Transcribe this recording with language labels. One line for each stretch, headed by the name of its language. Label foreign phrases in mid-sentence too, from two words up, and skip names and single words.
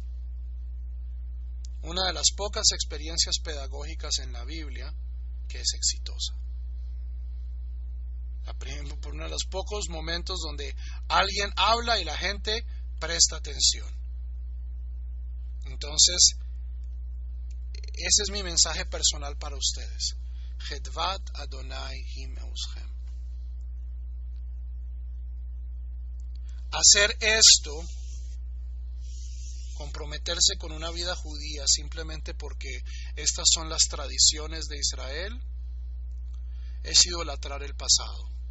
Spanish: Una de las pocas experiencias pedagógicas en la Biblia que es exitosa. Por uno de los pocos momentos donde alguien habla y la gente presta atención. Entonces, ese es mi mensaje personal para ustedes.
Hebrew: חדוות אדוני היא מעוזכם.
Spanish: Hacer esto, comprometerse con una vida judía simplemente porque estas son las tradiciones de Israel, es idolatrar el pasado.